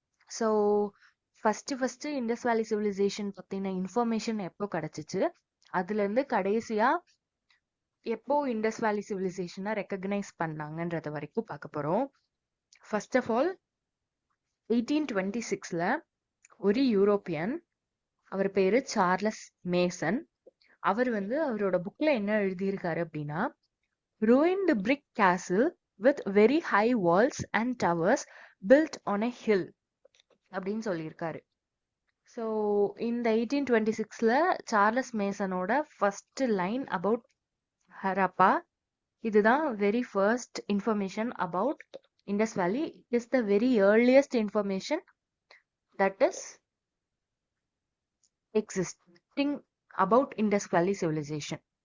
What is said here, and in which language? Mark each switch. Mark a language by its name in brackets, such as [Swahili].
[Tamil] So first Indies வேலி civilisation பத்தின information எப்போ கிடைச்சிச்சு, அதுல இருந்து கடைசியா எப்போ இண்டஸ் வேலி சிவிலைசேஷனை ரெக்கக்னைஸ் பண்ணாங்கன்றது வரைக்கும் பார்க்க போறோம். ஃபர்ஸ்ட் ஆஃப் ஆல் 1826ல ஒரு யூரோப்பியன், அவர் பேரு சார்லஸ் மேசன். அவர் வந்து அவரோட புக்ல என்ன எழுதியிருக்காரு அப்படின்னா, [English] ruined brick castle with very high walls and towers built on a hill [Tamil] அப்படின்னு சொல்லியிருக்காரு. ஸோ இந்த 1826ல Charles மேசனோட first line about Harappa, இதுதான் very first information about Indies வேலி. [English] Is the very earliest information that is existing about Indus valley civilisation.